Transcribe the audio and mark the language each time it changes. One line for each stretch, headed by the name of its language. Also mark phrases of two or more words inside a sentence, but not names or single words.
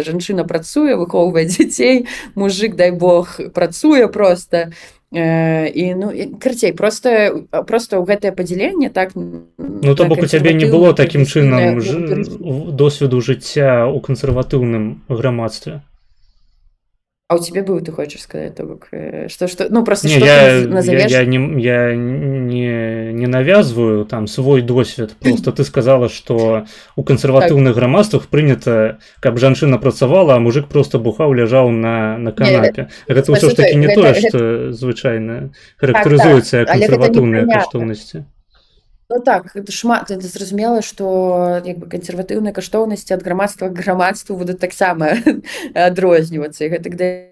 Belarusian: Жанчына працуе, выхоўвае дзяцей, мужык, дай Бог, працуе проста. І ну карацей просто ў гэтае падзяленне так Ну то бок у цябе не было такім чынам досведу жыцця ў кансерватыўным грамадстве.
Russian: А у тебе был, ты хочешь сказать,
Belarusian: то бок,
Russian: что, ну просто Не, что я, ты назовешь? я не навязываю там свой досвед. Просто ты сказала, что у консервативных грамадствах принято,
Belarusian: каб жанчына працавала, а мужик просто бухаў, ляжаў на канапе. Гэта ўсё ж таки не тое, што звычайна характарызуецца як кансерватыўныя каштоўнасці. Ну так, шмат это зразумела, што як бы кансерватыўныя каштоўнасці ад грамадства к грамадству будуць таксама адрознівацца і гэтак далей.